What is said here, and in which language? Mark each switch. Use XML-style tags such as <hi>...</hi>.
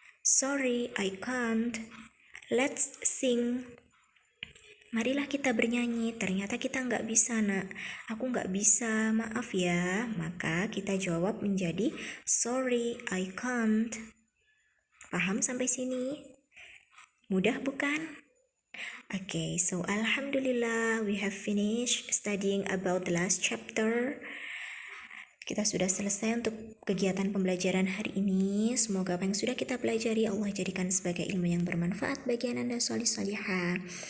<en>Sorry, I can't. Let's sing.</en> <id>Marilah kita bernyanyi. Ternyata kita nggak bisa nak. Aku nggak bisa, maaf ya. Maka kita jawab menjadi</id> <en>sorry, I can't.</en> <id>Paham sampai sini? Mudah bukan?</id> <en>Okay, so alhamdulillah we have finished studying about the last chapter.</en> <id>Kita sudah selesai untuk kegiatan pembelajaran hari ini. Semoga apa yang sudah kita pelajari Allah jadikan sebagai ilmu yang bermanfaat bagi Anda solih-solihah.</id>